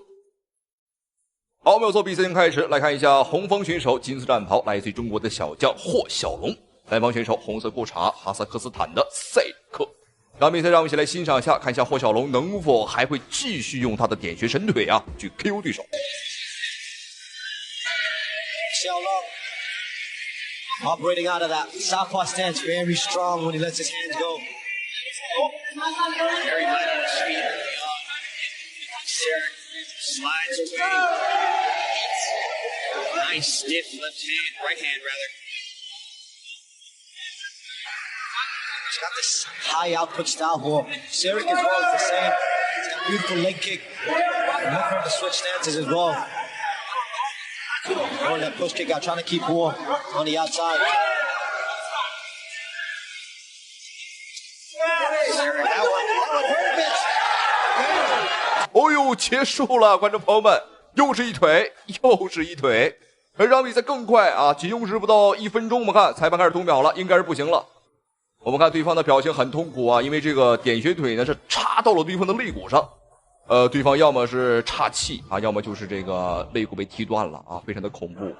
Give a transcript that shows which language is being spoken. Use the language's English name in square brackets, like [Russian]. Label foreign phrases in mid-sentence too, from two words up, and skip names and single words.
[Chinese] 好，沒有錯，比賽已經開始，來看一下紅方選手金色戰袍來自於中國的小將霍小龍，藍方選手紅色褲衩哈薩克斯坦的賽里克。這場比賽讓我們一起來欣賞一下，看一下霍小龍能否還會繼續用他的點穴神腿啊去 KO 對手。 [English] 小龍 operating out of that southpaw stance, very strong when he lets his hands go. Very light on his feet. Slides away. Nice stiff left hand, right hand rather. He's got this high output style who Sarek as well is the same. He's got beautiful leg kick. Look for the switch stances as well. Throwing that push kick out, trying to keep War on the outside. That one hurt a bit. [Chinese] 哦呦，結束了，觀眾朋友們，又是一腿，又是一腿。而這場比賽更快啊，僅用時不到1分鐘，我們看裁判開始讀秒了，應該是不行了。我们看对方的表情很痛苦啊，因为这个点穴腿呢是插到了对方的肋骨上。对方要么是岔气啊，要么就是这个肋骨被踢断了啊，非常的恐怖。